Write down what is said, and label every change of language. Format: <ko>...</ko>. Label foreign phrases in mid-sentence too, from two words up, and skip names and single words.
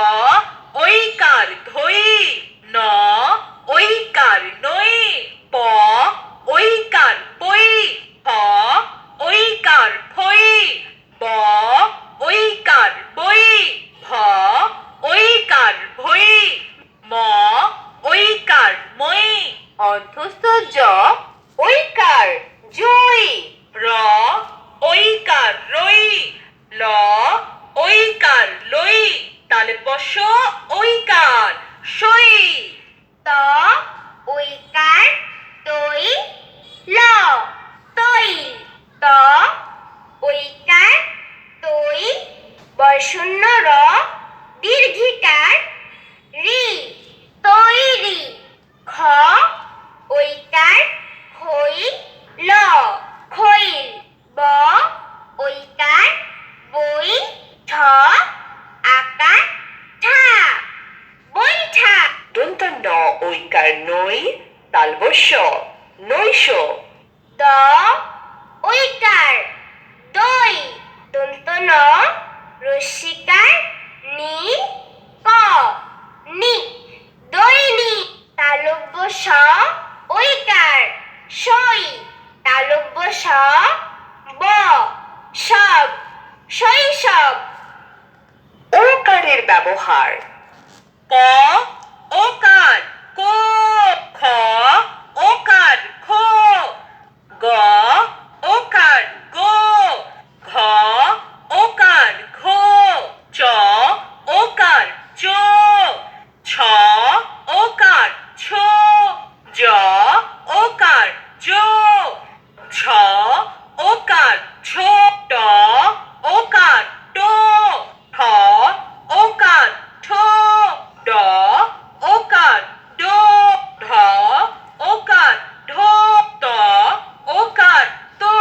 <bn>ঐকার ধই ন ঐকার নই প ঐকার পই ফ ঐকার ফই ব ঐকার বই ভ ঐকার ভই ম ঐকার মই অন্তস্থ জ ঐকার জই র ঐকার রই ল ঐকার লই তালে বস ঐকার সই ত ঐকার তৈ ল তৈ ত ঐকার তৈ বর্ষণ্য র দীর্ঘিকার রি তৈরি খ ঐকার খই ল খৈল ব ঐকার বই ঠ আকার ঠা বৈঠা দন্ত ন ঐকার নই তালবস্য নৈশ দ ঐকার দই দন্ত ন রস্যিকার নি ক নি দৈনিক তালব্য স ঐকার সই তালব্য স ব সব শৈশব ওকারের ব্যবহার ক ওকার কো খ ওকার খো গ ওকার গো ঘ ওকার ঘো চ ওকার চো ছ ওকার ছো জ ওকার জো ছ ওকার ছো ট ওকার টো ঠ ওকার ঠো ড ওকার ডো ঢ ওকার ঢো ত ওকার তো</bn>